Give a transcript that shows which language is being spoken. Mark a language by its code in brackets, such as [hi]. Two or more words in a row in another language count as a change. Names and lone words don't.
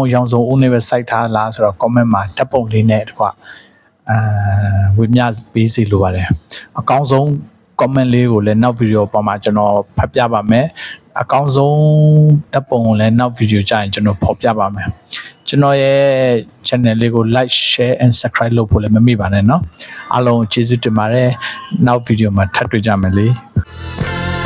[my] ဟုတ်ရောင်စုံအိုးနဲ့ပဲစိုက်ထားလားဆိုတော့ comment မှာဓာတ်ပုံလေးနဲ့တကွဝေမျှပေးစီလိုပါတယ်အကောင်းဆုံး comment လေးကိုလည်းနောက်ဗီဒီယိုပေါ်မှာကျွန်တော်ဖတ်ပြပါမယ်အကောင်းဆုံးဓာတ်ပုံကိုလည်းနောက်ဗီဒီယိုကြရင်ကျွန်တော်ဖော်ပြပါမယ်ကျွန်တော်ရဲ့ channel လေးကို [en] like share and subscribe [my] လုပ်ဖို့လည်းမမေ့ပါနဲ့เนาะအားလုံးကျေးဇူးတင်ပါတယ်နောက်ဗီဒီယိုမှာထပ်တွေ့ကြမယ်လေ